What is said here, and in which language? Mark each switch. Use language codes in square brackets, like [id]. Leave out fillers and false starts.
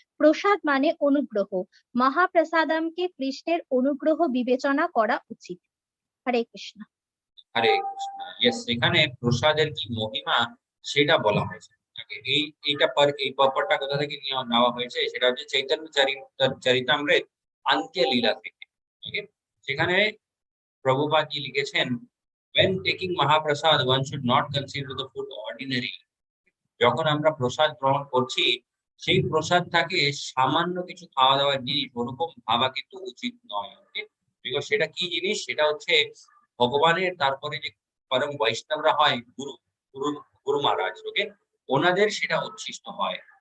[bn] প্রসাদ মানে অনুগ্রহ। মহাপ্রসাদামকে কৃষ্ণের অনুগ্রহ বিবেচনা করা উচিত। হরে কৃষ্ণ। হরে কৃষ্ণ। Yes, এখানে প্রসাদের কি মহিমা সেটা বলা হয়েছে। Okay, এই পর্বটা কোথা থেকে নেওয়া হয়েছে? সেটা হচ্ছে চৈতন্য চরিতামৃত আন্ত্য লীলা থেকে। [en] Okay, [bn] সেখানে প্রভুপাদ জি লিখেছেন, [en] when taking mahaprasad one should not consider the food ordinary. [bn] যখন আমরা প্রসাদ গ্রহণ করছি, সেই প্রসাদটাকে সামান্য কিছু খাওয়া দাওয়ার জিনিস ওরকম ভাবা কিন্তু উচিত নয়। ওকে, বিকজ সেটা কি জিনিস? সেটা হচ্ছে ভগবানের, তারপরে যে পরম বৈষ্ণবরা হয়, গুরু গুরু গুরু মহারাজ, ওকে, ওনাদের সেটা উচ্ছিষ্ট হয়।